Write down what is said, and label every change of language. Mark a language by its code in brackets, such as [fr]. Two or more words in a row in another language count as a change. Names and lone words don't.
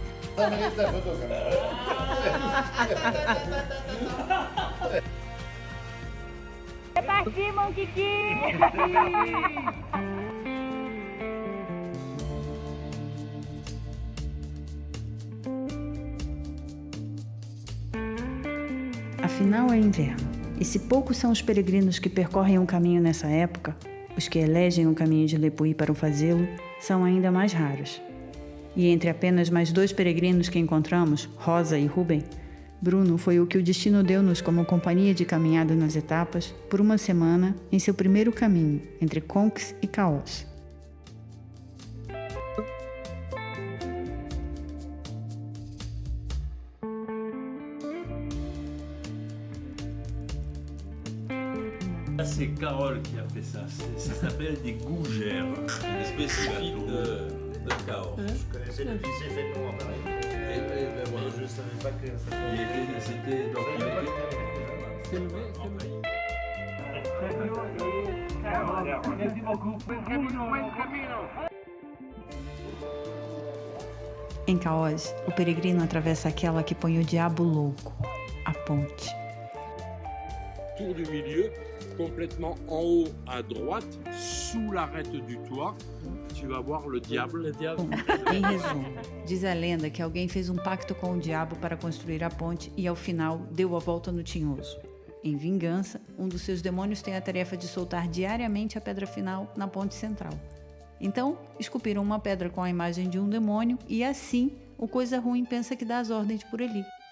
[fr] Amène ta photo quand même. C'est parti, mon kiki. [pt] Afinal, é inverno. E se poucos são os peregrinos que percorrem um caminho nessa época, os que elegem o caminho de Lepuí para fazê-lo são ainda mais raros. E entre apenas mais 2 peregrinos que encontramos, Rosa e Rubem, Bruno foi o que o destino deu-nos como companhia de caminhada nas etapas por uma semana em seu primeiro caminho entre Conques e Caós. [fr] C'est Carole qui a fait ça. Ça s'appelle des gougères. Spécifique de Cahors. Je connaissais le lycée Fédéral à Paris. Ben moi, Je ne savais pas que ça C'était donc il était. Merci beaucoup. [pt] Em Caós, o peregrino atravessa aquela que põe o diabo louco, a ponte. [fr] Tour du milieu, complètement en haut à droite, sous l'arête du toit, tu vas voir le diable. [pt] Em resumo, diz a lenda que alguém fez um pacto com o diabo para construir a ponte e, ao final, deu a volta no tinhoso. Em vingança, um dos seus demônios tem a tarefa de soltar diariamente a pedra final na ponte central. Então, esculpiram uma pedra com a imagem de um demônio e, assim, o Coisa Ruim pensa que dá as ordens por ali.